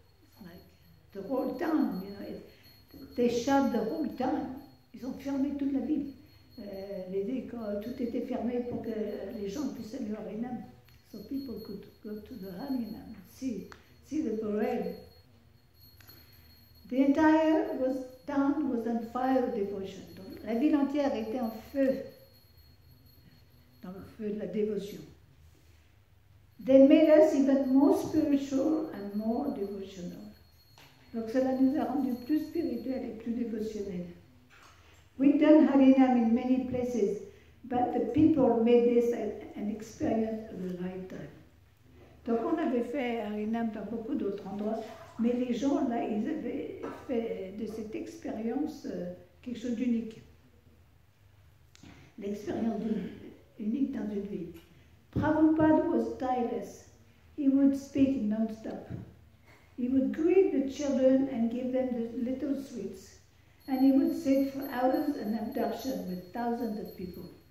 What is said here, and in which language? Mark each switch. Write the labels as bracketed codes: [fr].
[en] It's like the whole town, you know. They shut the whole town. [fr] Ils ont fermé toute la ville. Les écoles, tout était fermé pour que les gens puissent aller au Harinam. [en] So people could go to the Harinam, see the parade. The entire town was on fire with devotion. [fr] Donc, la ville entière était en feu, dans le feu de la dévotion. [en] They made us even more spiritual and more devotional. [fr] Donc cela nous a rendus plus spirituels et plus dévotionnels. [en] We've done Harinam in many places, but the people made this an experience of a lifetime. [fr] Donc on avait fait Harinam dans beaucoup d'autres endroits, mais les gens là, ils avaient fait de cette expérience quelque chose d'unique. L'expérience unique dans une vie. [en] Prabhupada was tireless. He would speak non-stop. He would greet the children and give them the little sweets. And he would sit for hours and have darshan with thousands of people.